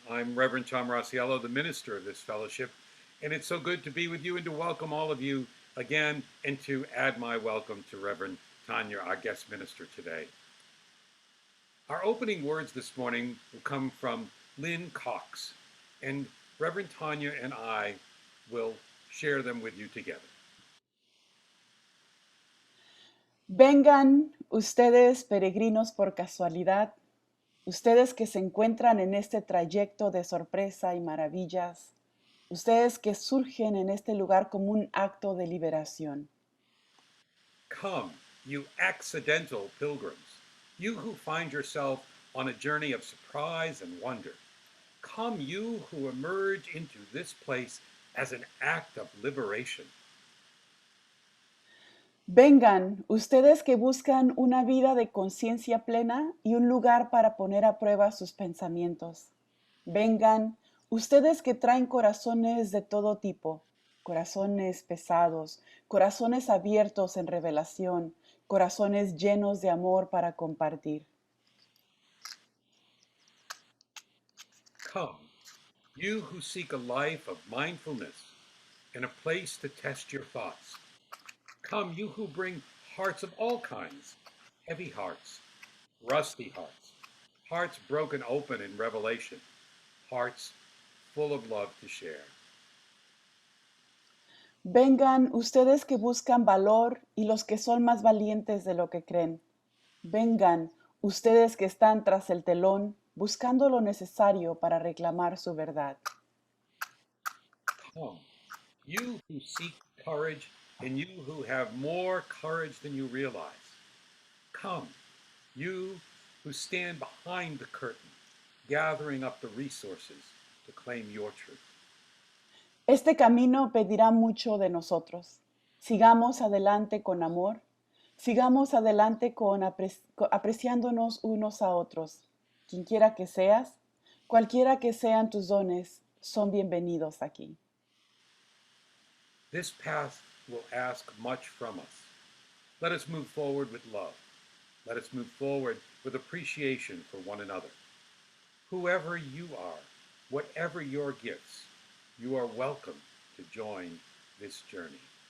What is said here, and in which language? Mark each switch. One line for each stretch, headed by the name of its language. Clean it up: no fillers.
English: I'm Reverend Rosiello, the minister of this fellowship, and it's so good to be with you and to welcome all of you again and to add my welcome to Reverend Tania, our guest minister today. Our opening words this morning will come from Lynn Cox, and Reverend Tania and I will share them with you together.
Spanish: Vengan ustedes peregrinos por casualidad, ustedes que se encuentran en este trayecto de sorpresa y maravillas, ustedes que surgen en este lugar como un acto de liberación.
English: Come, you accidental pilgrims, you who find yourself on a journey of surprise and wonder. Come, you who emerge into this place as an act of liberation.
Spanish: Vengan, ustedes que buscan una vida de conciencia plena y un lugar para poner a prueba sus pensamientos. Vengan, ustedes que traen corazones de todo tipo, corazones pesados, corazones abiertos en revelación, corazones llenos de amor para compartir.
English: Come, you who seek a life of mindfulness and a place to test your thoughts. Come, you who bring hearts of all kinds, heavy hearts, rusty hearts, hearts broken open in revelation, hearts full of love to share.
Spanish: Vengan ustedes que buscan valor y los que son más valientes de lo que creen. Vengan ustedes que están tras el telón buscando lo necesario para reclamar su verdad.
English: Come, you who seek courage and you who have more courage than you realize. Come, you who stand behind the curtain, gathering up the resources to claim your truth.
Spanish: Este camino pedirá mucho de nosotros. Sigamos adelante con amor, sigamos adelante apreciándonos unos a otros. Quien quiera que seas, cualquiera que sean tus dones, son bienvenidos aquí.
English: This path will ask much from us. Let us move forward with love. Let us move forward with appreciation for one another. Whoever you are, whatever your gifts, you are welcome to join this journey.